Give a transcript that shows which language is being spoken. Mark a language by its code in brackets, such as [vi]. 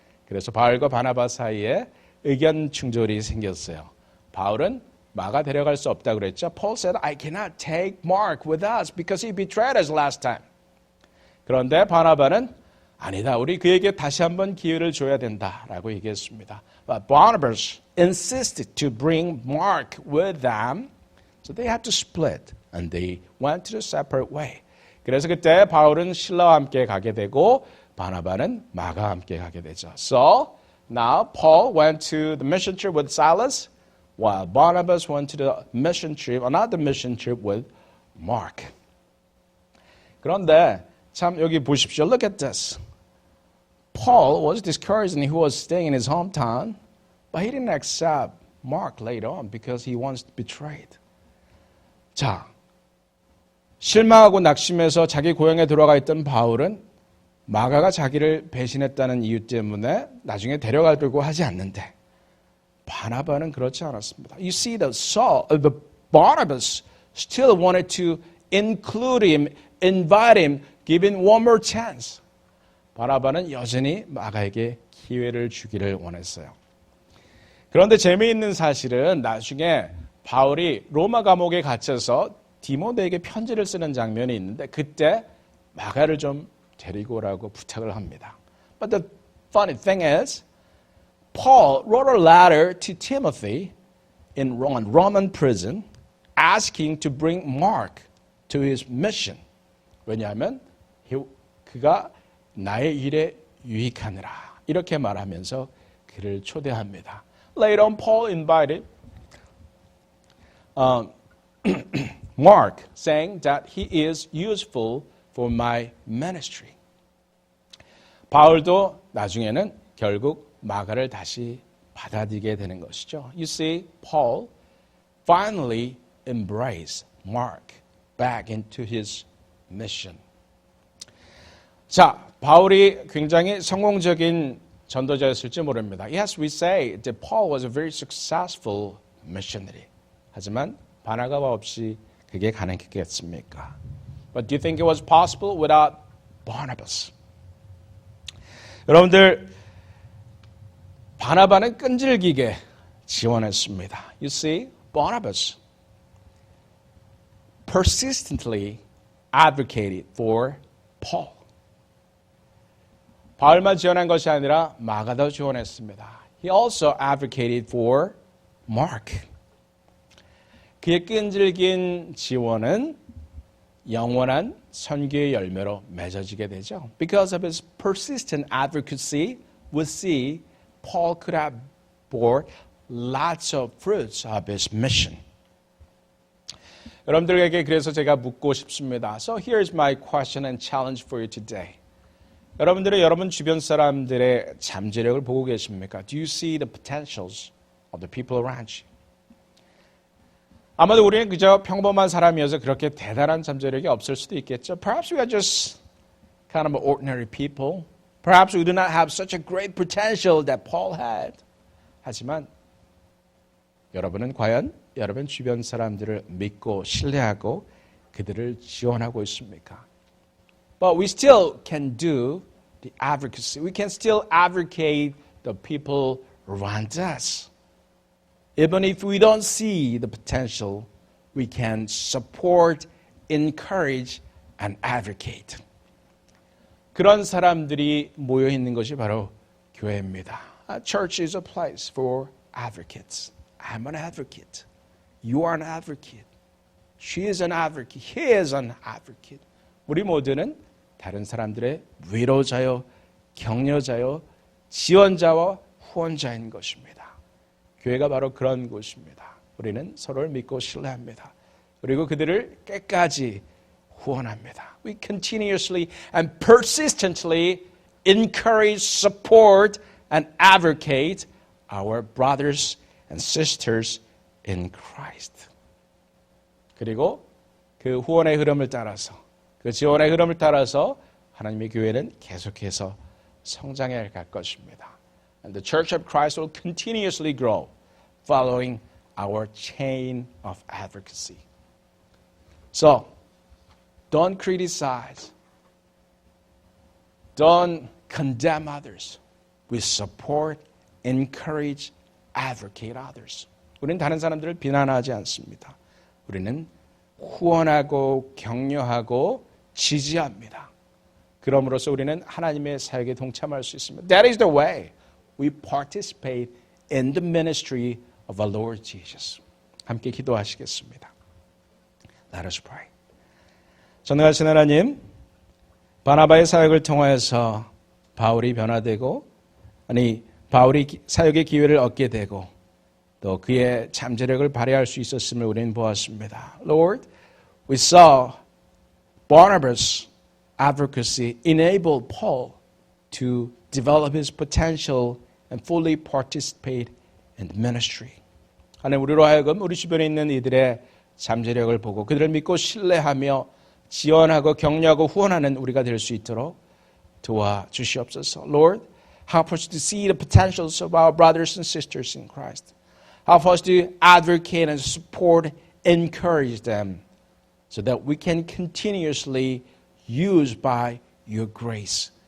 [ko] 그래서 바울과 바나바 사이에 의견 충돌이 생겼어요. 바울은 마가 데려갈 수 없다고 그랬죠. [en] Paul said, I cannot take Mark with us because he betrayed us last time. [ko] 그런데 바나바는 아니다. 우리 그에게 다시 한번 기회를 줘야 된다라고 얘기했습니다. [en] But Barnabas insisted to bring Mark with them. So they had to split and they went to a separate way. [ko] 그래서 그때 바울은 실라와 함께 가게 되고 바나바는 마가와 함께 가게 되죠. [en] So now Paul went to the mission trip with Silas while Barnabas went to the mission trip, another mission trip with Mark. [ko] 그런데 참 여기 보십시오. [en] Look at this. Paul was discouraged and he was staying in his hometown, but he didn't accept Mark later on because he was betrayed. [ko] 자, 실망하고 낙심해서 자기 고향에 돌아가 있던 바울은 마가가 자기를 배신했다는 이유 때문에 나중에 데려가려고 하지 않는데 바나바는 그렇지 않았습니다. [en] You see, the Barnabas still wanted to include him, invite him, give him one more chance. [ko] 바나바는 여전히 마가에게 기회를 주기를 원했어요. 그런데 재미있는 사실은 나중에 바울이 로마 감옥에 갇혀서 디모데에게 편지를 쓰는 장면이 있는데 그때 마가를 좀 데리고 오라고 부탁을 합니다. [en] But the funny thing is, Paul wrote a letter to Timothy in Roman prison asking to bring Mark to his mission. [ko] 왜냐하면 그가 나의 일에 유익하느라 이렇게 말하면서 그를 초대합니다. [en] Later on, Paul invited Mark, saying that he is useful for my ministry. [ko] 바울도 나중에는 결국 마가를 다시 받아들이게 되는 것이죠. [en] You see, Paul finally embraced Mark back into his mission. [ko] 자, 바울이 굉장히 성공적인 전도자였을지 모릅니다. [en] Yes, we say that Paul was a very successful missionary. [ko] 하지만 바나바가 없이 그게 가능했겠습니까? [en] But do you think it was possible without Barnabas? [ko] 여러분들, 바나바는 끈질기게 지원했습니다. [en] You see, Barnabas persistently advocated for Paul. [ko] 바울만 지원한 것이 아니라 마가도 지원했습니다. [en] He also advocated for Mark. [ko] 그의 끈질긴 지원은 영원한 선교의 열매로 맺어지게 되죠. [en] Because of his persistent advocacy, we see Paul could have bore lots of fruits of his mission. [ko] 여러분들에게 그래서 제가 묻고 싶습니다. [en] So here's my question and challenge for you today. [ko] 여러분들은 여러분 주변 사람들의 잠재력을 보고 계십니까? [en] Do you see the potentials of the people around you? [ko] 아마도 우리는 그저 평범한 사람이어서 그렇게 대단한 잠재력이 없을 수도 있겠죠. [en] Perhaps we are just kind of ordinary people. Perhaps we do not have such a great potential that Paul had. [ko] 하지만 여러분은 과연 여러분 주변 사람들을 믿고 신뢰하고 그들을 지원하고 있습니까? [en] But we still can do the advocacy. We can still advocate the people around us. Even if we don't see the potential, we can support, encourage, and advocate. [ko] 그런 사람들이 모여 있는 것이 바로 교회입니다. [en] Church is a place for advocates, I'm an advocate. You are an advocate. She is an advocate. He is an advocate. [ko] 우리 모두는 다른 사람들의 위로자요, 격려자요, 지원자와 후원자인 것입니다. 교회가 바로 그런 곳입니다. 우리는 서로를 믿고 신뢰합니다. 그리고 그들을 끝까지 후원합니다. [en] We continuously and persistently encourage, support, and advocate our brothers and sisters in Christ. [ko] 그리고 그 후원의 흐름을 따라서, 그 지원의 흐름을 따라서 하나님의 교회는 계속해서 성장해 갈 것입니다. [en] And the Church of Christ will continuously grow following our chain of advocacy. So, don't criticize. Don't condemn others. We support, encourage, advocate others. [ko] 우리는 다른 사람들을 비난하지 않습니다. 우리는 후원하고 격려하고 지지합니다. 그럼으로써 우리는 하나님의 사역에 동참할 수 있습니다. [en] That is the way we participate in the ministry of our Lord Jesus. [ko] 함께 기도하시겠습니다. [en] Let us pray. [ko] 전능하신 하나님, 바나바의 사역을 통하여서 바울이 변화되고, 바울이 사역의 기회를 얻게 되고, 또 그의 잠재력을 발휘할 수 있었음을 우리는 보았습니다. [en] Lord, we saw Barnabas' advocacy enabled Paul to develop his potential and fully participate in the ministry. [ko] 하나님, 우리로 하여금 우리 주변에 있는 이들의 잠재력을 보고 그들을 믿고 신뢰하며 지원하고 격려하고 후원하는 우리가 될 수 있도록 도와주시옵소서. [en] Lord, help us to see the potentials of our brothers and sisters in Christ. Help us to advocate and support, encourage them so that we can continuously use by your grace.